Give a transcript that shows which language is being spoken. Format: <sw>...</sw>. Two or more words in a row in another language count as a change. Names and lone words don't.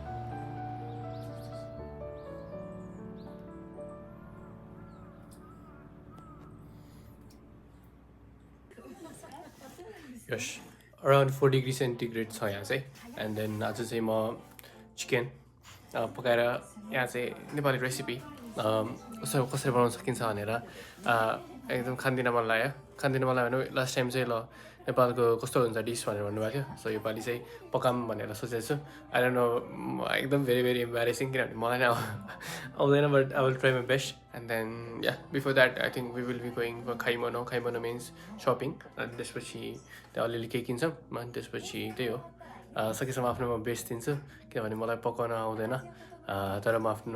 <en>Yes, around 4 degrees centigrade</en> <ne>छ यहाँ चाहिँ</ne> <en>and then</en> <ne>आज चाहिँ म चिकन पकाएर यहाँ चाहिँ नेपाली रेसिपी कसरी बनाउन सकिन्छ भनेर एकदम खाँदिन मन लाग्यो भने</ne> <en>last time</en> <ne>चाहिँ ल नेपालको कस्तो हुन्छ डिस भनेर भन्नुभएको थियो सो योपालि चाहिँ पकाऊँ भनेर सोचेको छु आई</ne> <en>don't know एकदम very embarrassing</en> <ne>किनभने मलाई नै आउँदैन</ne> <en>but I will try my best and then ya before that I think we will be going for kaimono means shopping</en> <ne>अनि त्यसपछि त्यहाँ अलिअलि केही किन्छौँ अनि त्यसपछि त्यही हो सकेसम्म आफ्नो म बेस्ट दिन्छु किनभने मलाई पकाउन आउँदैन तर म आफ्नो</ne>